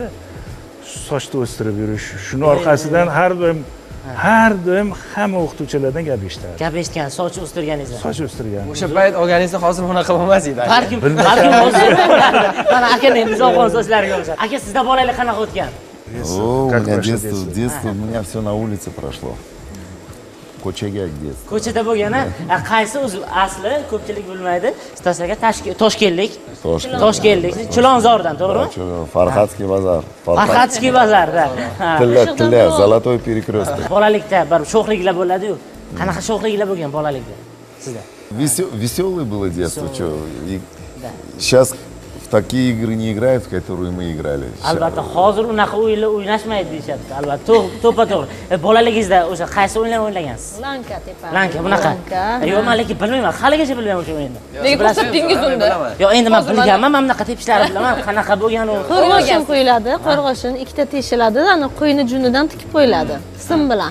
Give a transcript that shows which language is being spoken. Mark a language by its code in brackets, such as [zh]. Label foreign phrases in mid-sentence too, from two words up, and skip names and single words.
[uz] Sochni o'stirib yurish. Shuni orqasidan har doim hamma o'qituvchilardan gap eshitardim. Gap eshitgan, soch o'stirganingizni. Soch o'stirgan. O'sha payt olganingizda hozir bunaqa bo'lmas edi. Balkim hozir. Mana aka endi zo'g'on sochlariga o'xshar. Aka sizda bolalik qanaqa o'tgan? [ru] О, у Как меня ваше детство, у меня все на улице прошло. [uz] Ko'chaga детство. Ko'chada bo'lgani, qaysi o'zi asli ko'pchilik bilmaydi. Stasaga Toshkentlik. Toshkentlik, Chilonzordan, to'g'rimi? Farxatskiy bozor. Farxatskiy bozorda. Tilla, Zolotoy перекресток. Bolalikda bir sho'xliklar bo'ladi-yu. Qanaqa sho'xliklar bo'lgan bolalikda sizda? [ru] Веселое было детство, что. Сейчас в такие игры не играют, в которые мы играли. [uz] Albatta, hozir unaqa o'yinlar o'ynashmaydi deyapti. Albatta, to'ppa-to'g'ri. Bolaligingizda o'sha qaysi o'yinlar o'ynagansiz? Lanka tepa. Lanka bunaqa. Yo'q, men lekin bilmayman. Haligacha bilmayman o'sha o'yinni. Nega ko'rsatdingiz unda? Yo'q, endi men bilganman, mana bunaqa tepishlarni bilaman. Qanaqa bo'lgan u? Qo'rg'oshin qo'yiladi, qo'rg'oshin ikkita teshiladi, ana qo'yni junidan tikib qo'yiladi, sim bilan.